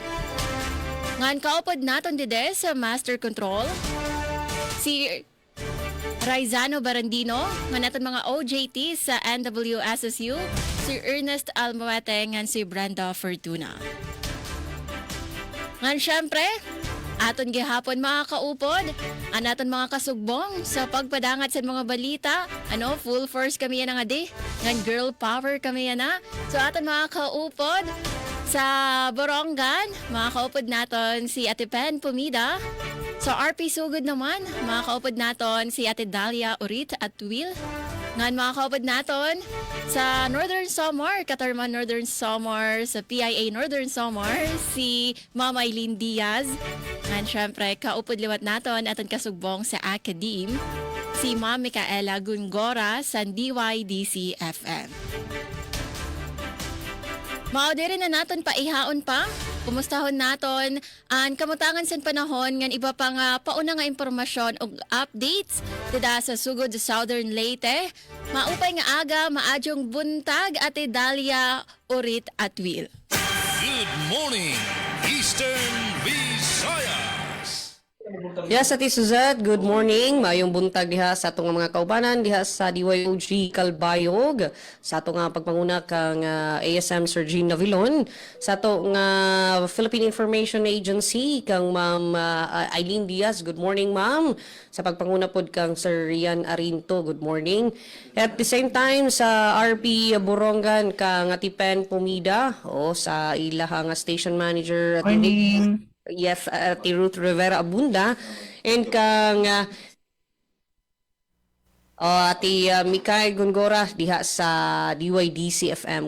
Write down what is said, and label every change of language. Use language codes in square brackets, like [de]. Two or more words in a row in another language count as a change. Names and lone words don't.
[war] Ngan kaupod naton dide sa Master Control, si Raizano Barandino, nga naton mga OJT sa NWSSU, si Ernest Almoete, ngan si Brenda Fortuna. Ngan syempre, aton gihapon mga kaupod, anaton mga kasugbong sa pagpadangat sa mga balita. [en] Full force [war] kami yan nga di. Ngan [en] girl power [war] kami yan na. So aton mga kaupod sa Borongan, mga kaupod naton si Ate Pen Pumida. So RP Sugod naman, mga kaupod naton si Ate Dalia Urit at Will. Ngan mga kaupod naton sa Northern Samar, Katarman Northern Samar, sa PIA Northern Samar, si Mama Eileen Diaz. Ngan syempre, kaupod liwat naton aton kasugbong sa Academe, si Ma'am Micaela Gungora sa DYDC FM. Maudiri na naton paihaon pa. Kumustahon naton ang kamutangan sa panahon ngan iba pa nga pauna nga impormasyon ug updates dida sa sugod sa Southern Leyte. Maupay nga aga, [ceb] maadyong buntag Ate Dalia Urit at Will. [en] Good morning, Eastern Visayas. Yes, Ate Suzette, good morning. [ceb] Mayong buntag diha sa atong mga kaubanan diha sa DYOG Kalbayog, sa atong pagpanguna kang ASM Sir Jean Navilon, sa atong Philippine Information Agency kang Ma'am Eileen Diaz. [en] Good morning, Ma'am. [ceb] Sa pagpanguna pod kang Sir Rian Arinto. [en] Good morning. At the same time [ceb] sa RP Borongan kang Ate Pen Pumida sa ilahang station manager. Morning. Yes, Ati Ruth Rivera Abunda and kang Ati Mikay Gongora diha sa DYDC FM.